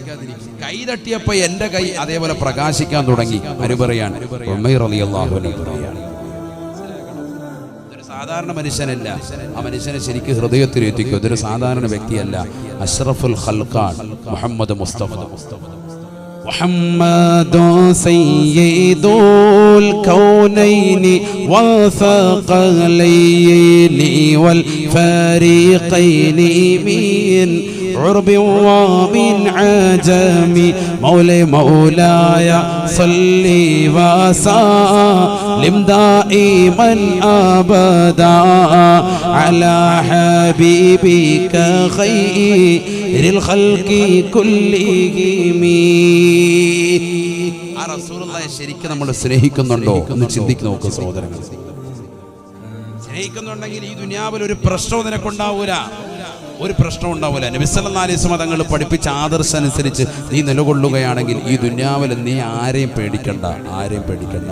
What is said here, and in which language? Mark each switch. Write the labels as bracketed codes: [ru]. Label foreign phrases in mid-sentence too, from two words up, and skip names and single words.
[ml] കൈ തട്ടിയപ്പോ എന്റെ കൈ അതേപോലെ പ്രകാശിക്കാൻ തുടങ്ങി. അനുപറയാണ് ഉമൈർ [ar] رضي الله عنه [ml] പറയാണ്, ഇതൊരു സാധാരണ മനുഷ്യനല്ല. ആ മനുഷ്യനെ ശരിക്കും ഹൃദയത്തിൽ എത്തിക്കും. ഇതൊരു സാധാരണ വ്യക്തിയല്ല. [ar] أشرف الخلق [ml] മുഹമ്മദ് മുസ്തഫ. [ar] محمد سيد الكونين والثقلين والفريقين من عرب ومن عجم مولاي صل وسلم دائما أبدا على حبيبك خير الخلق كلهم. [ml] ആ റസൂലുള്ളാഹിയെ ശരിക്കും നമ്മൾ സ്നേഹിക്കുന്നുണ്ടോ എന്ന് ചിന്തിക്ക് നോക്ക് സഹോദരങ്ങൾ. സ്നേഹിക്കുന്നുണ്ടെങ്കിൽ ഈ ദുനിയാവിൽ ഒരു പ്രശ്നവും നിനക്കുണ്ടാവൂല, ഒരു പ്രശ്നം ഉണ്ടാവൂല. നബി [ar] صلى الله عليه وسلم [ml] തങ്ങൾ പഠിപ്പിച്ച ആദർശം അനുസരിച്ച് നീ നിലകൊള്ളുകയാണെങ്കിൽ ഈ ദുനിയാവിൽ നീ ആരെയും പേടിക്കണ്ട, ആരെയും പേടിക്കണ്ട.